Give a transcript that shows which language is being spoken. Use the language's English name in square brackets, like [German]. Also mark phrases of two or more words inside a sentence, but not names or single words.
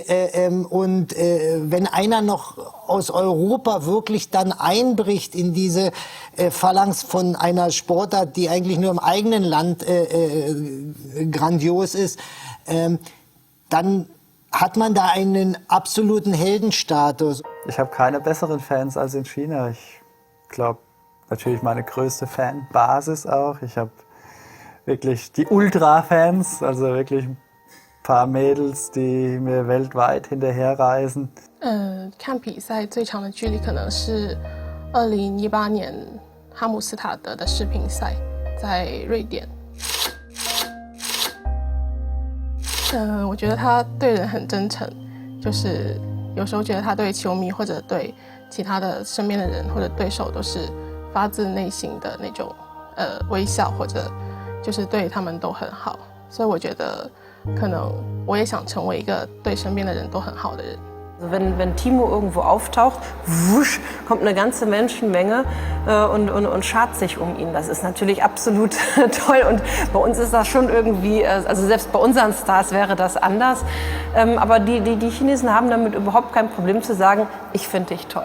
[German] Und wenn einer noch aus Europa wirklich dann einbricht in diese Phalanx von einer Sportart, die eigentlich nur im eigenen Land grandios ist, dann hat man da einen absoluten Heldenstatus. Ich habe keine besseren Fans als in China. Ich glaube, natürlich meine größte Fanbasis auch. Ich habe wirklich die Ultra-Fans, also wirklich ein paar Mädels, die mir weltweit hinterherreisen. [Chinese] 看比赛最长的距离可能是2018年哈姆斯塔德的世乒赛，在瑞典。我觉得他对人很真诚，就是有时候觉得他对球迷或者对其他的身边的人或者对手都是发自内心的那种微笑，或者就是对他们都很好。所以我觉得可能我也想成为一个对身边的人都很好的人。 [German] Also wenn Timo irgendwo auftaucht, wusch, kommt eine ganze Menschenmenge und schart sich um ihn. Das ist natürlich absolut toll und bei uns ist das schon irgendwie, also selbst bei unseren Stars wäre das anders. Aber die Chinesen haben damit überhaupt kein Problem zu sagen, ich finde dich toll.